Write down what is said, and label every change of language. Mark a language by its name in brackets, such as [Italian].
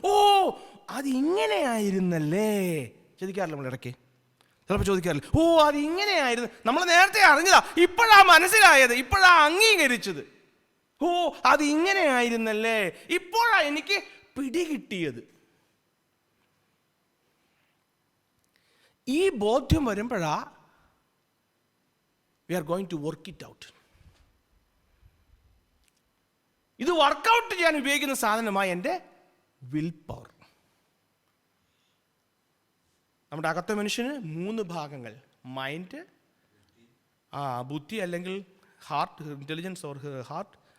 [Malayalam] ഓ, അതിങ്ങനെയായിരുന്നല്ലേ. ചോദിക്കാറില്ല നമ്മൾ ഇടയ്ക്ക്, ചിലപ്പോൾ ചോദിക്കാറില്ല, ഓ അത് ഇങ്ങനെയായിരുന്നു, നമ്മൾ നേരത്തെ അറിഞ്ഞതാ, ഇപ്പോഴാ മനസ്സിലായത്, ഇപ്പോഴാ അംഗീകരിച്ചത്. ഓ അത് ഇങ്ങനെയായിരുന്നല്ലേ, ഇപ്പോഴാ എനിക്ക് പിടികിട്ടിയത്. ഈ ബോധ്യം വരുമ്പോഴാ [English] we are going to work it out. [Malayalam] ഇത് വർക്കൗട്ട് ചെയ്യാൻ ഉപയോഗിക്കുന്ന സാധനമായി എൻ്റെ വിൽ പവർ. നമ്മുടെ അകത്തെ മനുഷ്യന് 3 ഭാഗങ്ങൾ: മൈൻഡ്, ബുദ്ധി അല്ലെങ്കിൽ ഹാർട്ട്, ഇൻ്റലിജൻസ് ഓർ ഹാർട്ട്.